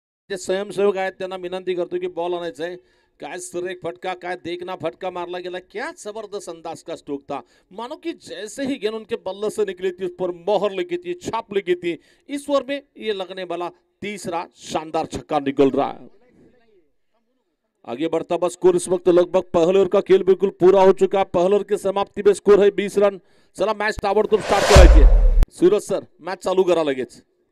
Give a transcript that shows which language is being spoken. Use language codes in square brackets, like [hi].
[mr] जे स्वयंसेवक आहेत त्यांना विनंती करतो की बॉल आणायचा आहे. काय सुरेख फटका, काय देखना फटका मारला गेला. [hi] क्या जबरदस्त अंदाज का स्ट्रोक था. मानो कि जैसे ही गेंद उनके बल्ले से निकली थी उस पर मोहर लगी थी, छाप लगी थी. इस ओवर में ये लगने वाला तीसरा शानदार छक्का निकल रहा है. आगे बढ़ता बस स्कोर इस वक्त लगभग पहले ओवर का खेल बिल्कुल पूरा हो चुका है. पहले ओवर की समाप्ति में स्कोर है 20 रन. [mr] चला मॅच ताबडतोब स्टार्ट करायची. सूरज सर मॅच चालू करा लगेच.